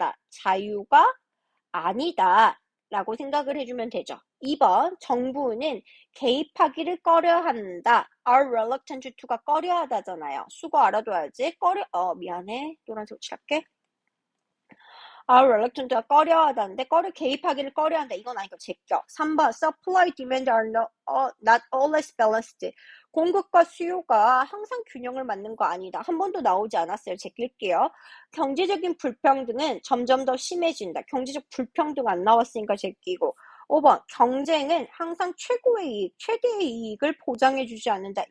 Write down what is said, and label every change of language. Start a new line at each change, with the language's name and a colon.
Korean: 자유가 아니다. 라고 생각을 해주면 되죠. 2번, 정부는 개입하기를 꺼려한다.
English: are reluctant to가
Korean: 꺼려하다잖아요. 수거 알아둬야지. 미안해. 노란색으로 칠할게.
English: are reluctant
Korean: 가 꺼려하다인데 개입하기를 꺼려한다. 이건 아니고 제껴.
English: 3번, supply, demand are not always balanced.
Korean: 공급과 수요가 항상 균형을 맞는 거 아니다. 한 번도 나오지 않았어요. 제낄게요. 경제적인 불평등은 점점 더 심해진다. 경제적 불평등 안 나왔으니까 제끼고. 5번, 경쟁은 항상 최대의 이익을 보장해주지 않는다.